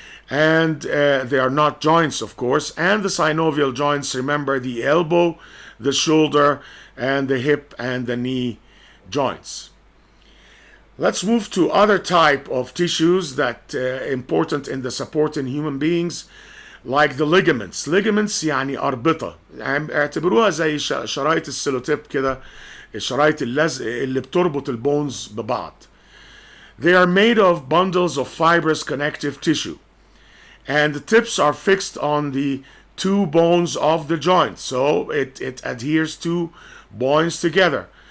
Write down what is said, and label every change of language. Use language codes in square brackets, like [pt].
[en] And they are not joints, of course. And the synovial joints, remember the elbow, the shoulder, and the hip and the knee joints. Let's move to other type of tissues that important in the support in human beings, like the ligaments. [ar] Ligaments يعني أربطة، يعني اعتبروها زي شرايط السيلوتيب كده، شرايط اللزق اللي بتربط البونز ببعض. [en] They are made of bundles of fibrous connective tissue, and the tips are fixed on the two bones of the joint, so it adheres two bones together.